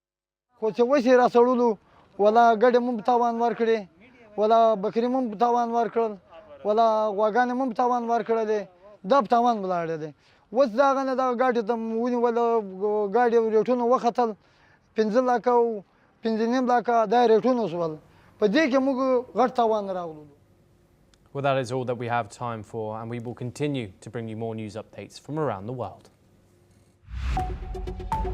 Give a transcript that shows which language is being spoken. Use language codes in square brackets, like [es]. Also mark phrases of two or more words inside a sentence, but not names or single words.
[ps] خو چې وس یې راسړلو ولا ګډې مو په تاوان ورکړې ولا بکرې مو په تاوان ورکړل ولا غواګانې مو په تاوان ورکړلې دا په تاوان ولاړې دی اوس د هغه نه دغه ګاډي ته ونیوله ګاډي ریټونه وختل 15 لکه او 15 لکه دا ریټونه شول په دې کې موږ غټ تاوان راغلو. [en] Well, that is all that we have time for, and we will continue to bring you more news updates from around the world.